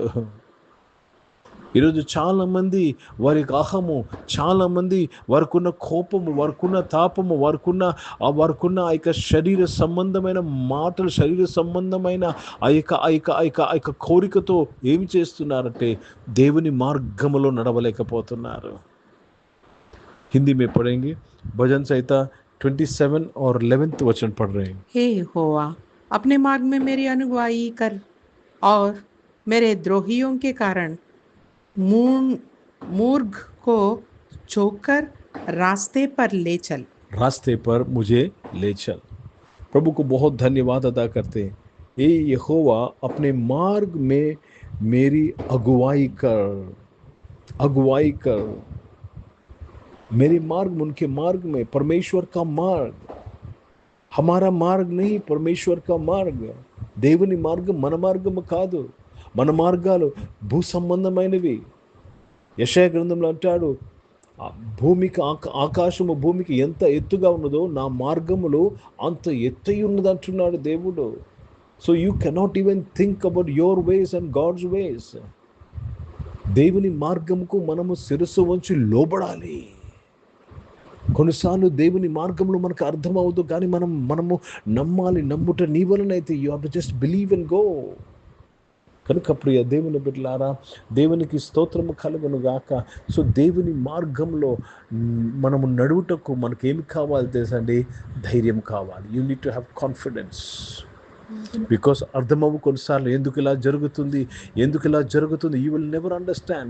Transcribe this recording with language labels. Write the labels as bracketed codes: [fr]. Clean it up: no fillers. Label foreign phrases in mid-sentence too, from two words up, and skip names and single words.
[te] ఈరోజు చాలామంది వారి అహము, చాలామంది వారికున్న కోపము, వారికున్న తాపము, వారికున్న ఆ యొక్క శరీర సంబంధమైన మాటలు, శరీర సంబంధమైన ఆ యొక్క కోరికతో ఏమి చేస్తున్నారంటే దేవుని మార్గములో నడవలేకపోతున్నారు. [hi] హిందీ में पढ़ेंगे भजन संहिता 27 और 11th वचन पढ़ रहे हैं. हे यहोवा, अपने मार्ग में मेरी अनुगवाई कर और मेरे द्रोहियों के कारण मूर्ख को छोड़कर रास्ते पर ले चल. रास्ते पर मुझे ले चल. प्रभु को बहुत धन्यवाद अदा करते हैं. हे यहोवा, अपने मार्ग में मेरी अगुवाई कर. मेरी मार्ग, उनके मार्ग में, परमेश्वर का मार्ग, हमारा मार्ग नहीं, परमेश्वर का मार्ग. [te] దేవుని మార్గం మన మార్గము కాదు. మన మార్గాలు భూ సంబంధమైనవి. యెషయా గ్రంథంలో అంటాడు, భూమికి ఆకాశము భూమికి ఎంత ఎత్తుగా ఉన్నదో నా మార్గములు అంత ఎత్తై ఉన్నది అంటున్నాడు దేవుడు. [en] So you cannot even think about your ways and God's ways. [te] దేవుని మార్గముకు మనము శిరస్సు వంచి లోబడాలి. కొన్నిసార్లు దేవుని మార్గంలో మనకు అర్థమవుదు, కానీ మనము నమ్మాలి. నమ్ముట నీ వలనైతే [en] you have to just believe and go. [te] కనుక ప్రియ దేవుని బిడ్డలారా, దేవునికి స్తోత్రము కలుగును గాక. సో దేవుని మార్గంలో మనము నడువుటకు మనకు ఏమి కావాలి తెలుసండి? ధైర్యం కావాలి. [en] You need to have confidence. [te] బికాస్ అర్థమవు కొన్నిసార్లు ఎందుకు ఇలా జరుగుతుంది, [en] you will never understand.